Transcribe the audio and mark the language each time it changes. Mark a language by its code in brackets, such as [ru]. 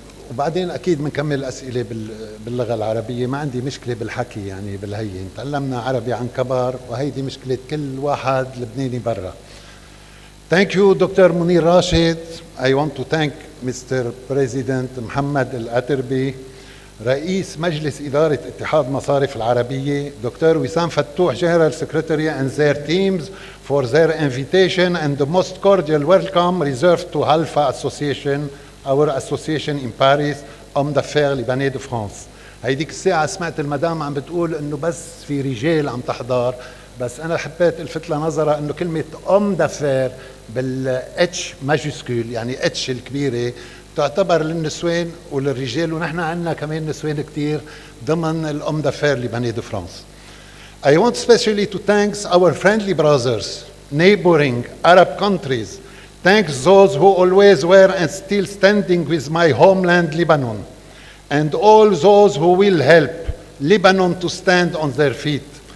[ar] وبعدين أكيد بنكمل أسئلة باللغة العربية، ما عندي مشكلة بالحكي يعني بالهين. تعلمنا عربي عن كبر وهيدي مشكلة كل واحد لبناني برا. [en] Thank you Dr. Munir Rashid. I want to thank Mr. [ar] President محمد الأتربي، رئيس مجلس إدارة اتحاد مصارف العربية، Dr. [en] وسام فتوح General Secretary and their teams for their invitation and the most cordial welcome reserved to HALFA Association, our association in Paris, Hommes d'affaires Libanais de France. [ar] هيديك الساعة سمعت المدام عم بتقول إنه بس في رجال عم تحضر، بس أنا حبيت الفت لنظرها إنه كلمة Hommes d'affaires بالاتش ماجيسكول يعني اتش الكبيرة تعتبر للنسوان وللرجال، ونحن عندنا كمان نسوان كتير ضمن الأم دافير لبناني دو فرانس. [en] I want especially to thank our friendly brothers, neighboring Arab countries. Thanks those who always were and still standing with my homeland Lebanon, and all those who will help Lebanon to stand on their feet.